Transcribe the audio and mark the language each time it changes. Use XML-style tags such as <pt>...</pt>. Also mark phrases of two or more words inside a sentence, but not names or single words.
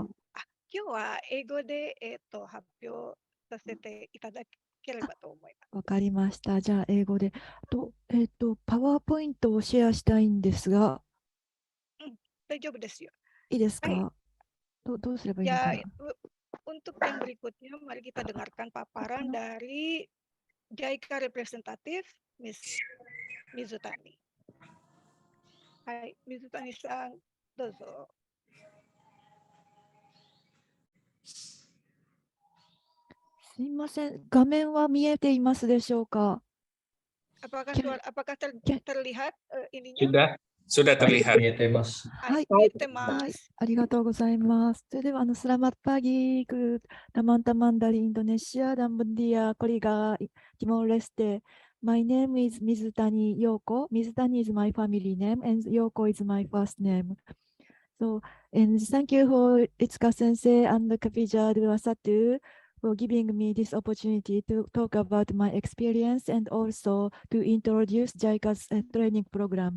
<ja>今日は英語で、発表させていただければと思います。わかりました。じゃあ英語で。パワーポイントをシェアしたいんですが。大丈夫ですよ。いいですか？はい、どうすればいいのかな。</ja> <id>Untuk yang berikutnya, mari kita dengarkan paparan dari JICA representatif Miss Mizutani.</id> <ja>Hai, Mizutani-san, どうぞ。すみません、画面は見えていますでしょうか。</ja> <id>Apakah terlihat ininya? Sudah terlihat.</id> <ja>見えています。はい、見えてます。ありがとうございます。</ja> <id>それでは selamat pagi ke teman-teman dari Indonesia dan Bendia Korea Timor Leste.</id> <en>My name is Mizutani Yoko. Mizutani is my family name and Yoko is my first name. So, and thank you for Itsuka Sensei and Kapija Duasatu for giving me this opportunity to talk about my experience and also to introduce JICA's training program.</en>